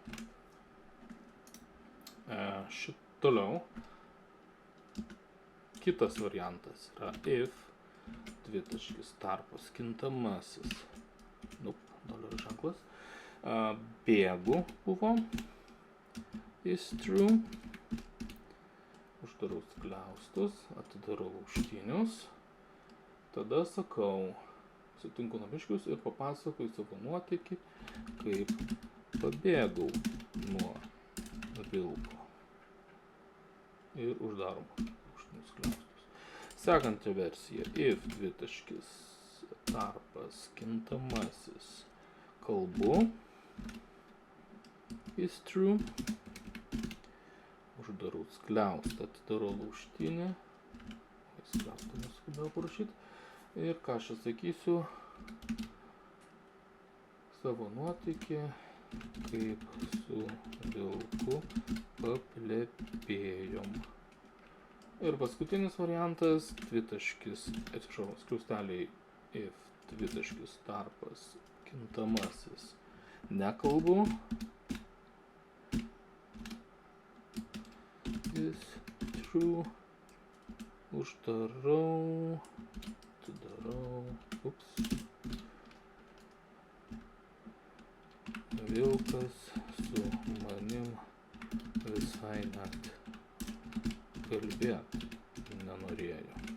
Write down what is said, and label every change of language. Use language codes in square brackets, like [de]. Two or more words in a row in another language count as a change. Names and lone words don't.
[lt] Toliau. Kitas variantas yra if dvitaškis tarpas kintamasis, dolerio ženklas, bėgu buvo, [en] is true, [lt] uždarau skliaustus, atidarau laužtinius, tada sakau, sutinku namiškius ir papasakoju savo nuotykį, kaip pabėgau nuo vilko ir uždarom skliaustus. Sekanti versija, if dvitaškis tarpas kintamasis kalbu, [en] is true, [lt] uždarau skliaustą, atidarau laužtinį, skliaustą neskubėjau parašyti, ir ką aš sakysiu, savo nuotykį, kaip su vilku paplepėjom. Ir paskutinis variantas, skliausteliai if dvitaškis tarpas kintamasis nekalbu, [en] is true, [lt] uždarau, atidarau, vilkas su manim visai net kalbėti nenorėjo.